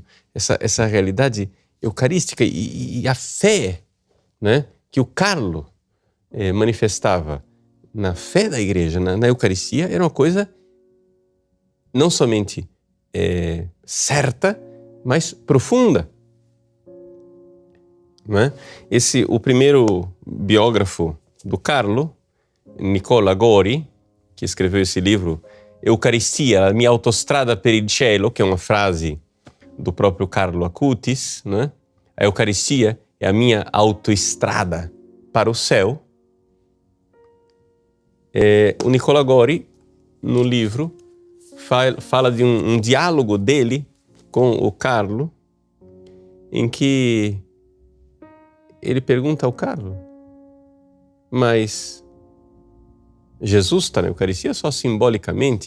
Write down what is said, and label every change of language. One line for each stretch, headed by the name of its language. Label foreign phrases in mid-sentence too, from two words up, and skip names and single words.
Portuguese: Essa realidade eucarística e a fé, né, que o Carlo manifestava na fé da igreja, na Eucaristia, era uma coisa não somente certa, mas profunda. Né? O primeiro biógrafo do Carlo, Nicola Gori, que escreveu esse livro, Eucaristia, a mia autostrada per il cielo, que é uma frase do próprio Carlo Acutis, né? A Eucaristia é a minha autoestrada para o céu. O Nicola Gori, no livro, fala de um diálogo dele com o Carlo, em que ele pergunta ao Carlo: mas Jesus está na Eucaristia só simbolicamente?